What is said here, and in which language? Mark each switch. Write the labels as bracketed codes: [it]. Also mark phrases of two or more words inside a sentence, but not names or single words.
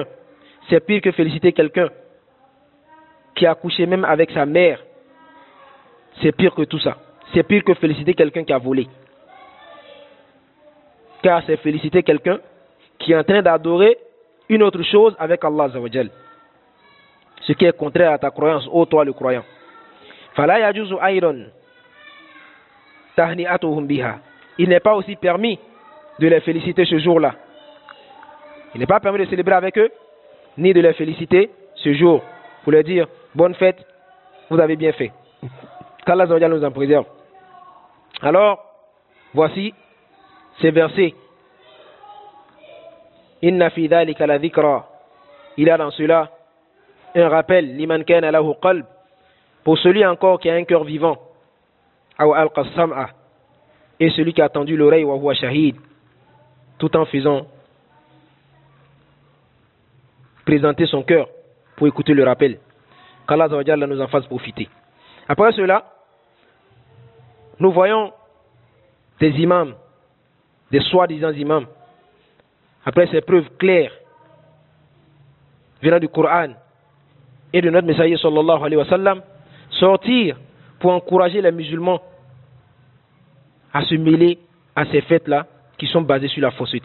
[fr] C'est pire que féliciter quelqu'un qui a couché même avec sa mère. C'est pire que tout ça. C'est pire que féliciter quelqu'un qui a volé. Car c'est féliciter quelqu'un qui est en train d'adorer une autre chose avec Allah [ar] عز وجل. [fr] Ce qui est contraire à ta croyance, ô toi le croyant. [ar] فلا يجوز أيضا تهنئتهم بها. [fr] Il n'est pas aussi permis de les féliciter ce jour-là. Il n'est pas permis de célébrer avec eux, ni de les féliciter ce jour, pour leur dire bonne fête, vous avez bien fait. Qu'Allah nous en préserve. Alors, voici ces versets. [ar] إن في ذلك لذكرى. [fr] Il y a dans cela un rappel, [ar] لمن كان له قلب, [fr] pour celui encore qui a un cœur vivant, [ar] أو ألقى السمع, [fr] et celui qui a tendu l'oreille, [ar] وهو شهيد, [fr] tout en faisant présenter son cœur pour écouter le rappel. Qu'Allah nous en fasse profiter. Après cela, nous voyons des imams, des soi-disant imams, après ces preuves claires venant du Coran et de notre messager [ar] صلى الله عليه وسلم, [fr] sortir pour encourager les musulmans à se mêler à ces fêtes-là qui sont basées sur la fausseté.